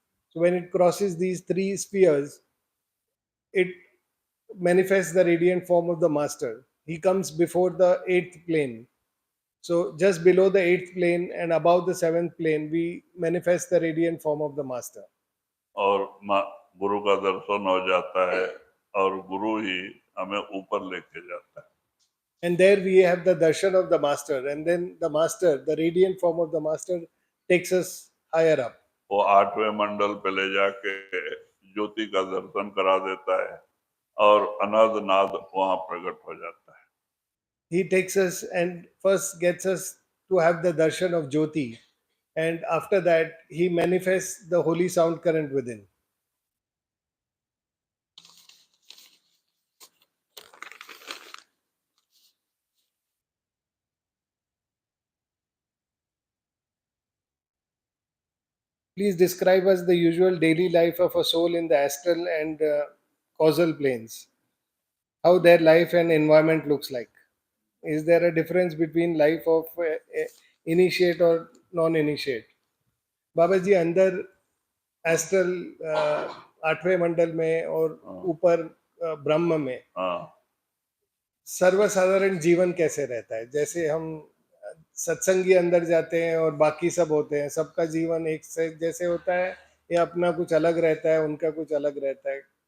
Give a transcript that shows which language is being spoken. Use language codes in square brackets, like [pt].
[en] So when it crosses these three spheres, it manifests the radiant form of the master. He comes before the 8th plane. So just below the 8th plane and above the 7th plane, we manifest the radiant form of the master. [hi] और गुरु का दर्शन हो जाता है और गुरु ही हमें ऊपर लेके जाता है. [en] And there we have the darshan of the master, and then the master, the radiant form of the master, takes us higher up. [hi] वो 8वें मंडल पे ले जाके ज्योति का दर्शन करा देता है और अनाद नाद वहां प्रकट हो जाता है. [en] He takes us and first gets us to have the darshan of Jyoti, and after that he manifests the holy sound current within. Please describe us the usual daily life of a soul in the astral and causal planes. How their life and environment looks like. Is there a difference between life of initiate or non-initiate? [hi] बाबा जी अंदर astral 8वें मंडल में और ऊपर ब्रह्म में सर्वसाधारण जीवन कैसे रहता है? जैसे हम सत्संगी अंदर जाते हैं और बाकी सब होते हैं, सबका जीवन एक से जैसे होता है या अपना कुछ अलग रहता है, उनका कुछ अलग रहता है?